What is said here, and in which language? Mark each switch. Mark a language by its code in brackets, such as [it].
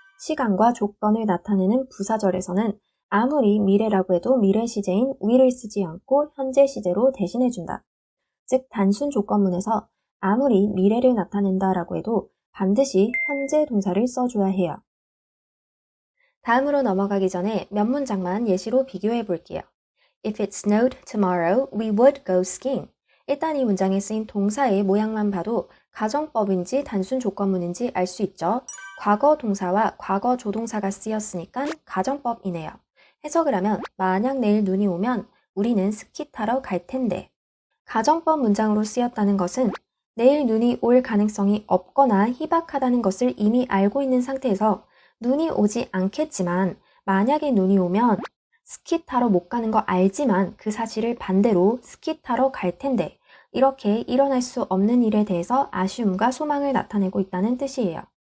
[ko] 시간과 조건을 나타내는 부사절에서는 아무리 미래라고 해도 미래 시제인 will을 쓰지 않고 현재 시제로 대신해준다. 즉 단순 조건문에서 아무리 미래를 나타낸다라고 해도 반드시 현재 동사를 써줘야 해요. 다음으로 넘어가기 전에 몇 문장만 예시로 비교해 볼게요. [en] If it snowed tomorrow, we would go skiing. [ko] 일단 이 문장에 쓰인 동사의 모양만 봐도 가정법인지 단순 조건문인지 알 수 있죠. 과거 동사와 과거 조동사가 쓰였으니까 가정법이네요. 해석을 하면 만약 내일 눈이 오면 우리는 스키 타러 갈 텐데. 가정법 문장으로 쓰였다는 것은 내일 눈이 올 가능성이 없거나 희박하다는 것을 이미 알고 있는 상태에서 눈이 오지 않겠지만 만약에 눈이 오면 스키 타러 못 가는 거 알지만 그 사실을 반대로 스키 타러 갈 텐데 이렇게 일어날 수 없는 일에 대해서 아쉬움과 소망을 나타내고 있다는 뜻이에요.